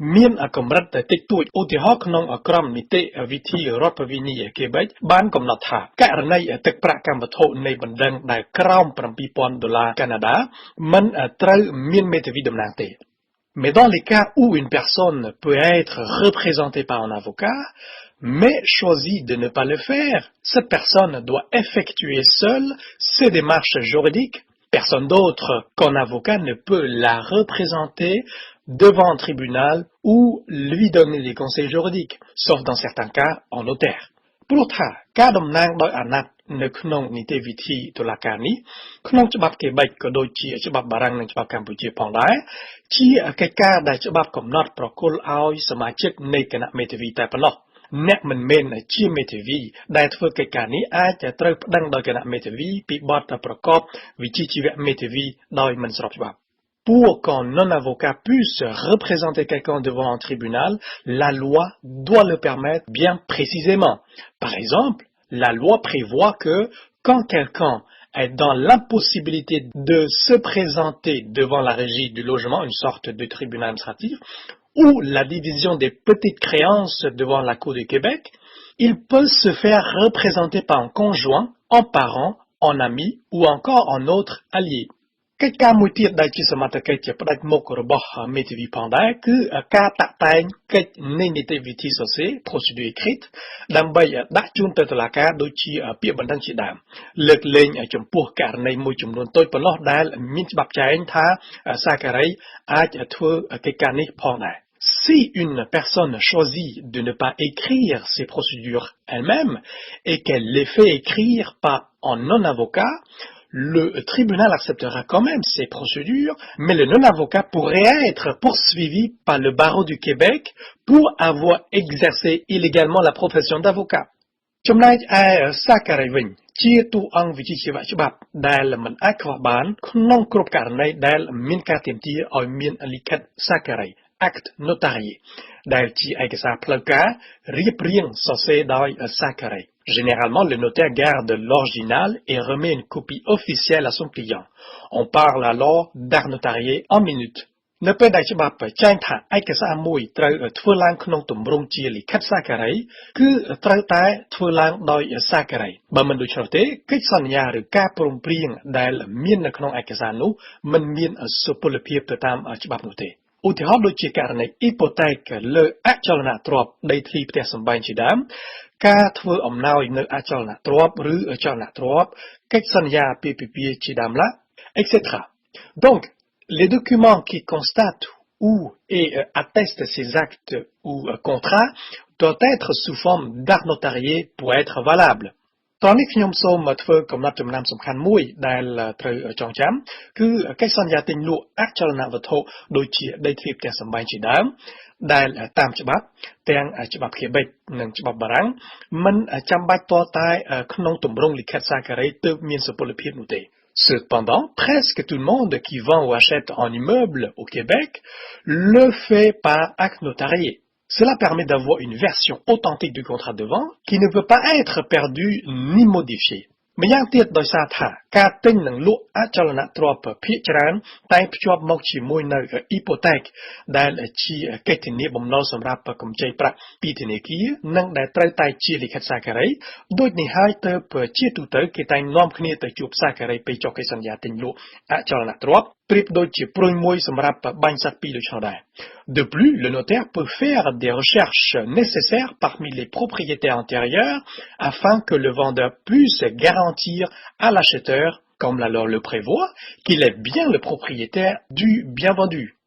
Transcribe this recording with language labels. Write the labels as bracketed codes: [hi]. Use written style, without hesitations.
[km] មានកម្រិតតិចតួចឧទាហរណ៍ក្នុងក្រមនីតិវិធីរដ្ឋវិន័យ Québec បានកំណត់ថាករណីទឹកប្រាក់កម្មវត្ថុនៃបណ្ដឹងដែលក្រោម$7,000 កាណាដាមិនត្រូវមានមេធាវីតំណាងទេ [fr] Mais dans les cas où une personne peut être représentée par un avocat, mais choisit de ne pas le faire, cette personne doit effectuer seule ses démarches juridiques. Personne d'autre qu'un avocat ne peut la représenter devant un tribunal ou lui donner des conseils juridiques, sauf dans certains cas en notaire. [km] ព្រោះថាការតំណាងដោយអាណត្តិនៅក្នុងនីតិវិធីតុលាការនេះក្នុងច្បាប់ Québec ក៏ដូចជាច្បាប់បារាំងនិងច្បាប់កម្ពុជាផងដែរ ជាកិច្ចការដែលច្បាប់កំណត់ប្រគល់ឲ្យសមាជិកនៃគណៈមេធាវីតែប៉ុណ្ណោះអ្នកមិនមែនជាមេធាវីដែលធ្វើកិច្ចការនេះអាចត្រូវប្តឹងដោយគណៈមេធាវីពីបទប្រកបវិជ្ជាជីវៈមេធាវីដោយមិនស្របច្បាប់ [fr] Pour qu'un non-avocat puisse représenter quelqu'un devant un tribunal, la loi doit le permettre bien précisément. Par exemple, la loi prévoit que quand quelqu'un est dans l'impossibilité de se présenter devant la régie du logement, une sorte de tribunal administratif, ou la division des petites créances devant la Cour du Québec, il peut se faire représenter par un conjoint, un parent, un ami ou encore un autre allié. [km] កិច្ចការមួយទៀតដែលជាសមត្ថកិច្ចផ្ដាច់មុខរបស់មេធាវីផងដែរគឺការតាក់តែងកិច្ចនៃនីតិវិធីសរសេរ procédure écrite ដើម្បីដាក់ជូនទៅតុលាការដូចជាពាក្យបណ្ដឹងជាដើមលើកលែងចំពោះករណីមួយចំនួនតូចប៉ុណ្ណោះដែលមានច្បាប់ចែងថាសាការីអាចធ្វើកិច្ចការនេះផងដែរ [fr] Si une personne choisit de ne pas écrire ces procédures elle-même et qu'elle les fait écrire par un non-avocat, le tribunal acceptera quand même ces procédures, mais le non-avocat pourrait être poursuivi par le barreau du Québec pour avoir exercé illégalement la profession d'avocat. [km] ចំណែកឯសាការីវិញជាតួអង្គវិជ្ជាជីវៈច្បាប់ដែលមិនអាចខ្វះបានក្នុងគ្រប់ករណីដែលមានការទាមទារឲ្យមានលិខិតសាការី acte notarié ដែលជាឯកសារផ្លូវការរៀបរៀងសរសេរដោយសាការី [fr] Généralement, le notaire garde l'original et remet une copie officielle à son client. On parle alors d'art notarié en minutes. [km] នៅពេលដែលច្បាប់ចែងថាឯកសារមួយត្រូវធ្វើឡើងក្នុងទម្រង់ជាលិខិតសាការីគឺត្រូវតែធ្វើឡើងដោយសាការីបើមិនដូច្នោះទេកិច្ចសន្យាឬការព្រមព្រៀងដែលមាននៅក្នុងឯកសារនោះមិនមានសុពលភាពទៅតាមច្បាប់នោះទេឧទាហរណ៍ដូចជាករណីអ៊ីប៉ូតេកលើអចលនទ្រព្យដីធ្លីផ្ទះសម្បែងជាដើមការធ្វើអំណោយនៅអចលនទ្រព្យឬអចលនទ្រព្យកិច្ចសន្យាពាពិពាហ៍ជាដើមឡើយ etc. [fr] Donc les documents qui constatent ou et attestent ces actes ou contrats doivent être sous forme d'acte notarié pour être valables. [km] តោះនេះខ្ញុំសូមធ្វើកំណត់ចំណាំសំខាន់មួយដែលត្រូវចងចាំគឺកិច្ចសន្យាទិញលក់អចលនវត្ថុដូចជាដីធ្លីផ្ទះសម្បែងជាដើមដែលតាមច្បាប់ទាំងច្បាប់ Québec និងច្បាប់បារាំងមិនចាំបាច់តតែក្នុងទម្រង់លិខិតសាការីទើបមានសុពលភាពនោះទេ [fr] Cependant, presque tout le monde qui vend ou achète un immeuble au Québec le fait par acte notarié. Cela permet d'avoir une version authentique du contrat de vente qui ne peut pas être perdue ni modifiée. [km] ម្យ៉ាងទៀតដោយសារថាការទិញនិងលក់អចលនទ្រព្យភាគច្រើនតែភ្ជាប់មកជាមួយនៅអ៊ីប៉ូតេកដែលជាកិច្ចធានាបំណុលសម្រាប់កម្ចីប្រាក់ពីធនាគារនិងដែលត្រូវតែជាលិខិតសាការី ដូចនេះហើយទើបជាទូទៅគេតែងនាំគ្នាទៅជួបសាការីពេលចុះកិច្ចសន្យាទិញលក់អចលនទ្រព្យប្រៀបដូចជាព្រុយមួយសម្រាប់បាញ់សត្វពីរដូច្នោះដែរ [fr] De plus, le notaire peut faire des recherches nécessaires parmi les propriétaires antérieurs afin que le vendeur puisse garantir à l'acheteur, comme la loi le prévoit, qu'il est bien le propriétaire du bien vendu.